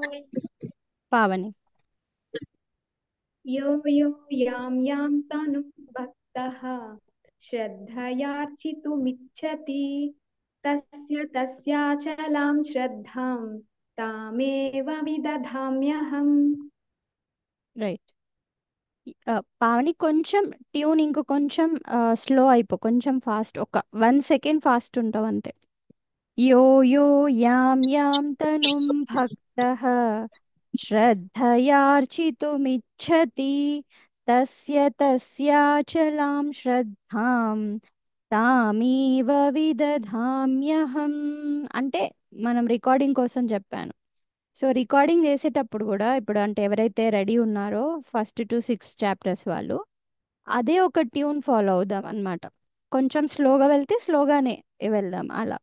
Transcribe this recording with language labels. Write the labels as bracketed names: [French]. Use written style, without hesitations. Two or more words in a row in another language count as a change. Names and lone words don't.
[Telugu] పావని. [Sanskrit] यो यो यां यां तनुं भक्तः श्रद्धयार्चितुमिच्छति तस्य तस्याचलां श्रद्धां तामेव विदधाम्यहम्. [Telugu] రైట్. పావని కొంచెం ట్యూన్ ఇంకో కొంచెం స్లో అయిపో, కొంచెం ఫాస్ట్, ఒక [English] 1 second fast [Telugu] ఉంటావు అంతే. [Sanskrit] यो यो यां यां तनुं भक्तः श्रद्धयार्चितुमिच्छति तस्य तस्याचलां श्रद्धां तामेव विदधाम्यहम्. [Telugu] అంటే మనం రికార్డింగ్ కోసం చెప్పాను. సో రికార్డింగ్ చేసేటప్పుడు కూడా ఇప్పుడు అంటే ఎవరైతే రెడీ ఉన్నారో [English] first to 6 chapters [Telugu] వాళ్ళు అదే ఒక [English] tune follow [Telugu] అవుదాం అన్నమాట. కొంచెం స్లోగా వెళ్తే స్లోగానే వెళ్దాం అలా.